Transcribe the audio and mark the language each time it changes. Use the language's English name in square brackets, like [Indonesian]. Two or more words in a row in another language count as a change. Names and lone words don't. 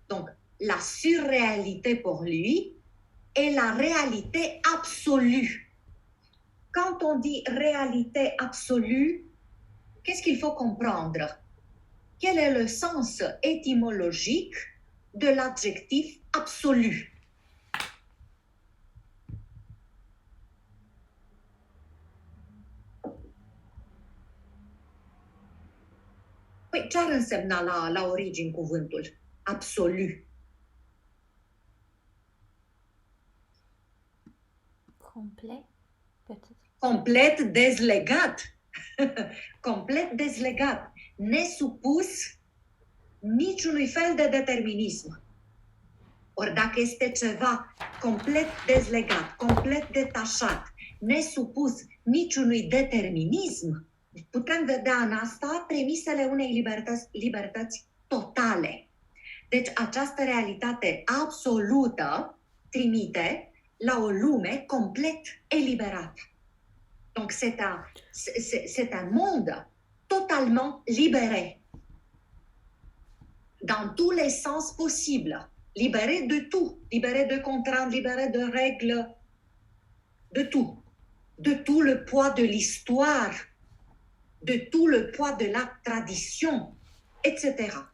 [French] Donc, la surréalité pour lui et la réalité absolue. Quand on dit réalité absolue, qu'est-ce qu'il faut comprendre? Quel est le sens étymologique de l'adjectif absolu? [Romanian] Păi ce ar însemna la origine cuvântul absolu? [French] Complet, peut-être. [Romanian] Complet dezlegat. Complet dezlegat. Nesupus niciunui fel de determinism. Ori dacă este ceva complet dezlegat, complet detașat, nesupus niciunui determinism, putem vedea în asta premisele unei libertăți totale. Deci această realitate absolută trimite la o lume complet eliberată. [French] Donc c'est un monde totalement libéré, dans tous les sens possibles, libéré de tout, libéré de contraintes, libéré de règles, de tout le poids de l'histoire, de tout le poids de la tradition, etc.